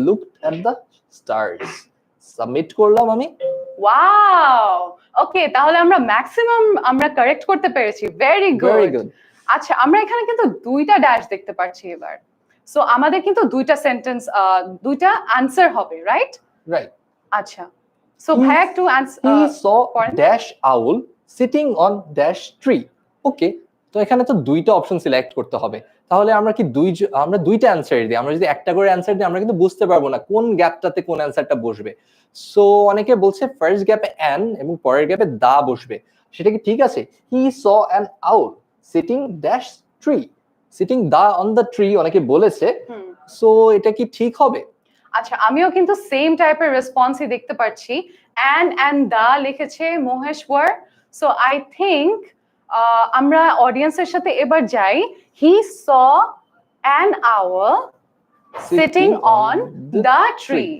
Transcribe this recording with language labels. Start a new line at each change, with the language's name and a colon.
English: looked at the stars.
Bangla: Submit করলাম আমি। Wow, ওকে, তাহলে আমরা ম্যাক্সিমাম আমরা কারেক্ট করতে পেরেছি।
English: Very very good. Good.
Bangla: আচ্ছা, আমরা এখানে কিন্তু দুইটা ড্যাশ দেখতে পাচ্ছি এবার। সো আমাদের কিন্তু দুইটা সেন্টেন্স, দুইটা আনসার হবে, রাইট?
English: Right.
Bangla: আচ্ছা, সো ভাইয়া একটু
English: He saw
Bangla: পড়েন।
English: dash owl sitting on dash tree.
Bangla: ওকে, তো এখানে তো দুইটা অপশন সিলেক্ট করতে হবে। তাহলে আমরা কি আমরা দুইটা অ্যানসার দিই। আমরা যদি একটা করে অ্যানসার দিই আমরা কিন্তু বুঝতে পারবো না কোন গ্যাপটাতে কোন অ্যানসারটা বসবে। সো অনেকে বলছে ফার্স্ট গ্যাপে অ্যান এবং পরের গ্যাপে দা বসবে। সেটা কি ঠিক আছে?
English: He saw an owl sitting dash tree. Sitting দা on the tree
Bangla: অনেকে বলেছে। সো এটা কি ঠিক হবে? আচ্ছা, আমিও কিন্তু সেম টাইপের রেসপন্সই দেখতে পাচ্ছি। অ্যান্ড দা লিখেছে মহেশ্বর।
English: so I think
Bangla: আমরা অডিয়েন্সের সাথে এবার যাই।
English: He saw an owl sitting on the tree.